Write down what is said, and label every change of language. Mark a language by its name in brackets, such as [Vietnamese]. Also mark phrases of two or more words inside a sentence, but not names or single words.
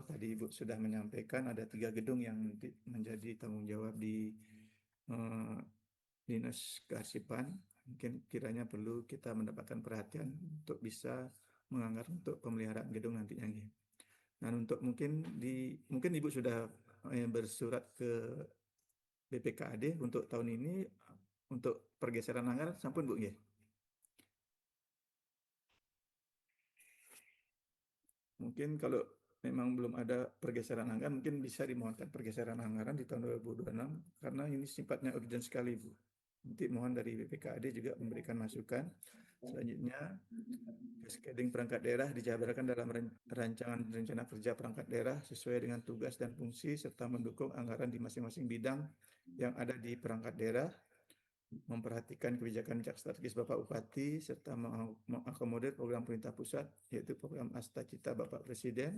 [Indonesian] Tadi Ibu sudah menyampaikan ada 3 gedung yang menjadi tanggung jawab di Dinas Kearsipan. Mungkin kiranya perlu kita mendapatkan perhatian untuk bisa menganggarkan untuk pemeliharaan gedung nantinya. Dan untuk mungkin Ibu sudah bersurat ke BPKAD untuk tahun ini untuk pergeseran anggaran sampun Bu nggih. Mungkin kalau memang belum ada pergeseran anggaran, mungkin bisa dimohonkan pergeseran anggaran di tahun 2026 karena ini sifatnya urgent sekali Bu. Nanti mohon dari BPKAD juga memberikan masukan. Selanjutnya, cascading perangkat daerah dijabarkan dalam rancangan rencana kerja perangkat daerah sesuai dengan tugas dan fungsi serta mendukung anggaran di masing-masing bidang yang ada di perangkat daerah, memperhatikan kebijakan strategis Bapak Bupati serta mengakomodir program pemerintah pusat yaitu program Asta Cita Bapak Presiden.